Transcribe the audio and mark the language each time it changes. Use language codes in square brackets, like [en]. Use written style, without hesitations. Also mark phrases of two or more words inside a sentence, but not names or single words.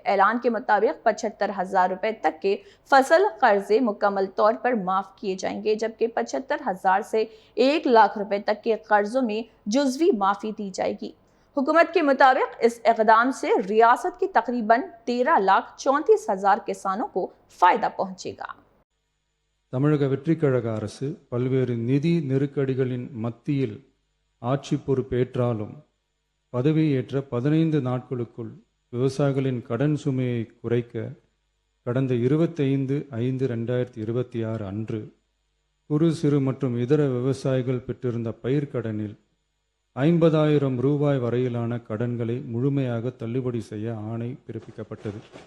[ur] اعلان کے مطابق 75,000 روپے تک کے فصل قرضے مکمل طور پر معاف کیے جائیں گے، جبکہ 75,000 سے 1 لاکھ روپے تک کے قرضوں میں جزوی معافی دی جائے گی. حکومت کے مطابق اس اقدام سے ریاست کی تقریباً 13,34,000 کسانوں کو فائدہ پہنچے گا. [ta] தமிழக வெற்றிக்கழக அரசு பல்வேறு நிதி நெருக்கடிகளின் மத்தியில் ஆட்சி பொறுப்பேற்றாலும் பதவியேற்ற 15 நாட்களுக்குள் விவசாயிகளின் கடன் சுமையை குறைக்க கடந்த 25/5/2026 அன்று குறு சிறு மற்றும் இதர விவசாயிகள் பெற்றிருந்த பயிர்க்கடனில் 50,000 ரூபாய் வரையிலான கடன்களை முழுமையாக தள்ளுபடி செய்ய ஆணை பிறப்பிக்கப்பட்டது.